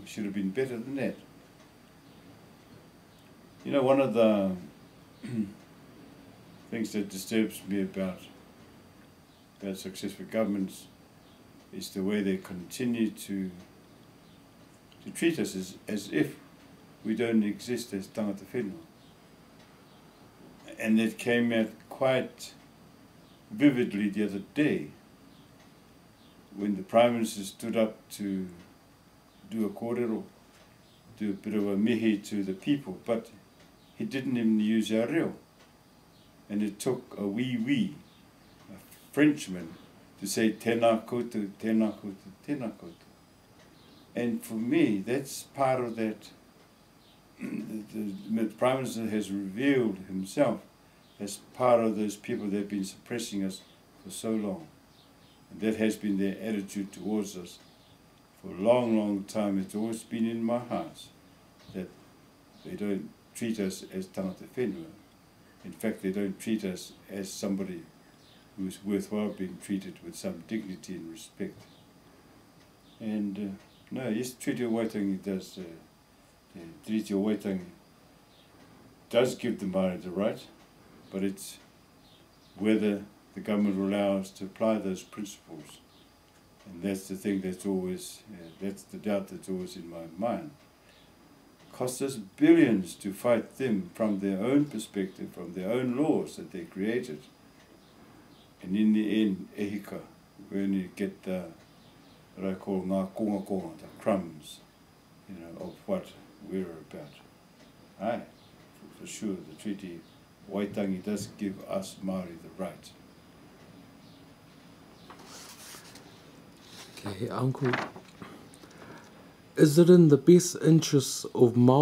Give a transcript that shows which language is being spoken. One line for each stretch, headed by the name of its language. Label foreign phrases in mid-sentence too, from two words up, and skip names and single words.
English: Should have been better than that. You know, one of the things that disturbs me about successful governments is the way they continue to treat us as if we don't exist as
Māori: tangata whenua.
English: And that came out quite vividly the other day when the Prime Minister stood up to do a kōrero, do a bit of a mihi to the people, but he didn't even use our reo. And it took a wee, a Frenchman, to say
Māori: tēnā koutou, tēnā koutou, tēnā koutou.
English: And for me, that's part of that. The Prime Minister has revealed himself as part of those people that have been suppressing us for so long. And that has been their attitude towards us for a long time. It's always been in my heart that they don't treat us as
Māori: tangata whenua.
English: In fact, they don't treat us as somebody who's worthwhile being treated with some dignity and respect. And no, yes, Treaty of Waitangi does, the Treaty of Waitangi does give the Māori the right, but it's whether the government will allow us to apply those principles. And that's the thing that's always, that's the doubt that's always in my mind. Cost us billions to fight them from their own perspective, from their own laws that they created. And in the end, ehika, we only get the, what I call
Māori: ngā konga,
English: the crumbs, you know, of what we're about. Aye, for sure, the Treaty Waitangi does give us Māori the right. Okay, Uncle, is it in the best interests of Māori